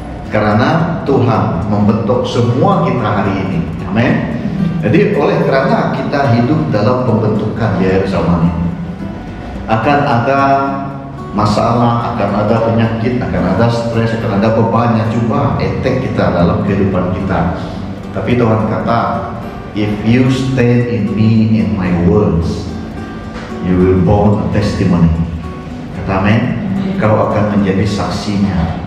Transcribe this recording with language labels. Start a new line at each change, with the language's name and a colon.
Indonesian: Karena Tuhan membentuk semua kita hari ini. Amin. Jadi oleh karena kita hidup dalam pembentukan di akhir zaman ini, akan ada masalah, akan ada penyakit, akan ada stres, akan ada beban yang coba attack kita dalam kehidupan kita. Tapi Tuhan kata,
English: if you stand in me in my words, you will born a testimony.
Indonesian: Kata amin. Kau akan menjadi saksinya.